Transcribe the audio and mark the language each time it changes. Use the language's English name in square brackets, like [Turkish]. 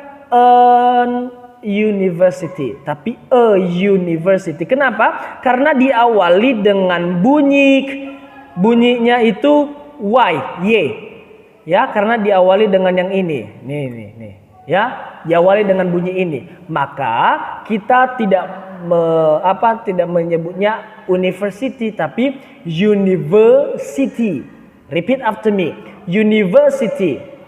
[English] an university, [Indonesian] tapi [English] a university. [Indonesian] Kenapa? Karena diawali dengan bunyinya itu y, ya, karena diawali dengan yang ini, nih, ya, diawali dengan bunyi ini. Maka kita tidak menyebutnya university, tapi university. [English] Repeat after me, university.